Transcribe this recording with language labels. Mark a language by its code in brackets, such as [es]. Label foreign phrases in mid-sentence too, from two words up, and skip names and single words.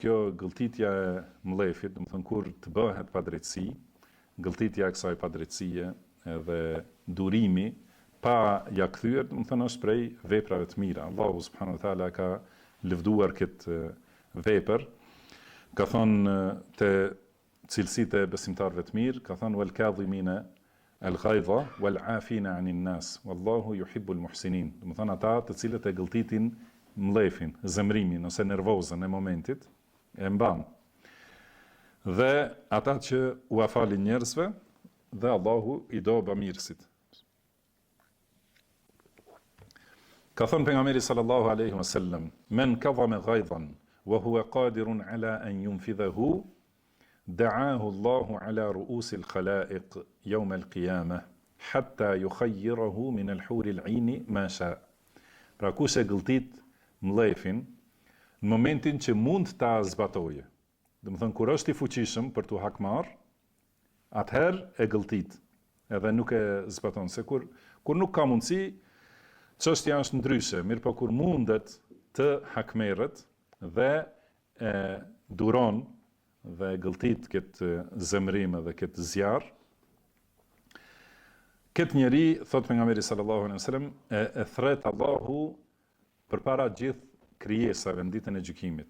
[sq] Kjo gëlltitja e mllefit, do të thënë kur të bëhet padrejtësi, gëlltitja e kësaj padrejtësie edhe durimi pa ja kthyer, do të thënë është prej veprave të mira. Allahu [ar] سبحانه وتعالى [sq] ka lëvduar këtë vepër, ka thonë te cilësitë e besimtarëve të mirë, ka thonë [ar] والكاظمين الغيظ والعافين عن الناس والله يحب المحسنين. [sq] Do të thënë ata të cilët e gëlltitin mllefin, zemrimin ose nervozën e momentit e mban. Dhe ata që u afalin njerëzve dhe Allahu i do bamirësit. Ka thënë pejgamberi [ar] صلى الله عليه وسلم من كظم غيظا وهو قادر على أن ينفذه دعاه الله على رؤوس الخلائق يوم القيامة حتى يخيره من الحور العين ما شاء. [sq] Pra kush e gëlltit mllefin në momentin që mund ta zbatoje. Do të thënë kur është i fuqishëm për t'u hakmarr, atëherë e gëlltit, edhe nuk e zbaton. Se kur nuk ka mundësi, çështja është ndryshe, mirë po kur mundet të hakmerret dhe e duron dhe gëlltit këtë zemrim dhe këtë zjarr, këtë njeri, thot pejgamberi [ar] صلى الله عليه وسلم, [sq] e thret Allahu përpara gjithë krijesave në ditën e gjykimit.